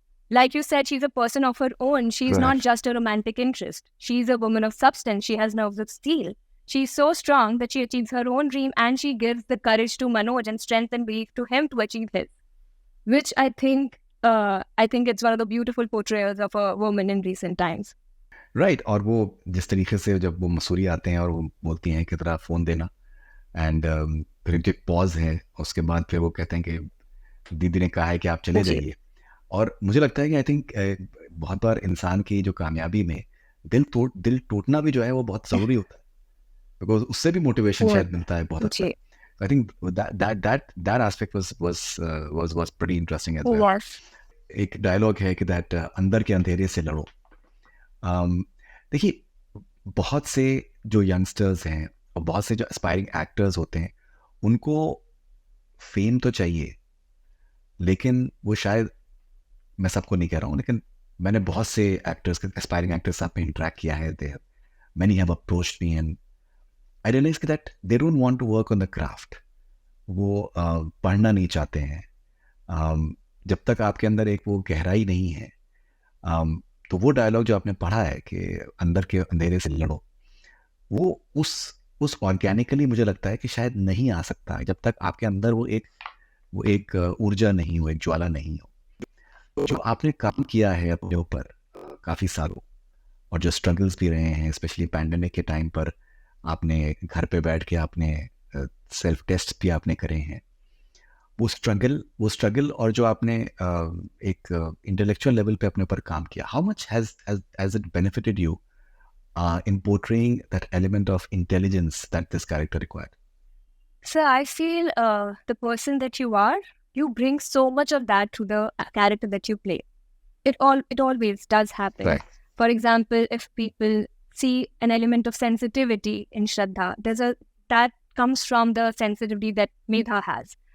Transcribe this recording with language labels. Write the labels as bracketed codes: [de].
[en] Like you said, she's a person of her own. She's not just a romantic interest. She's a woman of substance. She has nerves of steel. She's so strong that she achieves her own dream, and she gives the courage to Manoj and strength and belief to him to achieve his. Which I think it's one of the beautiful portrayals of a woman in recent times. Right. [hi] और वो जिस तरीके से जब वो मसूरी आते हैं और वो बोलती हैं कि तेरा फ़ोन देना, [en] and [hi] फिर जो पॉज है उसके बाद फिर वो कहते हैं कि दीदी ने कहा है कि आप चले जाइए. और मुझे लगता है कि [en] I think [hi] बहुत बार इंसान की जो कामयाबी में दिल टूटना भी जो है वो बहुत ज़रूरी होता है, [en] because [hi] उससे भी मोटिवेशन शायद मिलता है बहुत अच्छा. [en] I think that aspect was pretty interesting as well. Yes. [hi] एक डायलॉग है कि [en] that [hi] अंदर के अंधेरे से लड़ो. देखिए, बहुत से जो यंगस्टर्स हैं और बहुत से जो एस्पायरिंग एक्टर्स होते हैं, उनको फेम तो चाहिए, लेकिन वो शायद, मैं सबको नहीं कह रहा हूँ, लेकिन मैंने बहुत से एक्टर्स, एस्पायरिंग एक्टर्स साथ में इंटरेक्ट किया है. [en] Many have approached me and I realized that they don't want to work on the craft. [hi] वो पढ़ना नहीं चाहते हैं. जब तक आपके अंदर एक वो गहराई नहीं है, तो वो डायलॉग जो आपने पढ़ा है कि अंदर के अंधेरे से लड़ो, वो उस ऑर्गेनिकली मुझे लगता है कि शायद नहीं आ सकता जब तक आपके अंदर वो एक ऊर्जा नहीं हो, एक ज्वाला नहीं हो. जो आपने काम किया है अपने ऊपर काफ़ी सालों, और जो स्ट्रगल्स भी रहे हैं, स्पेशली पैंडेमिक के टाइम पर आपने घर पे बैठ के आपने सेल्फ टेस्ट भी आपने करे हैं, वो स्ट्रगल और जो आपने एक इंटेलेक्चुअल लेवल पे अपने ऊपर काम किया, [en] How much has it benefited you in portraying that element of intelligence that this character required? So I feel the person that you are, you bring so much of that to the character that you play. It always does happen. Right. For example, if people see an element of sensitivity in Shraddha, that comes from the sensitivity that Medha has.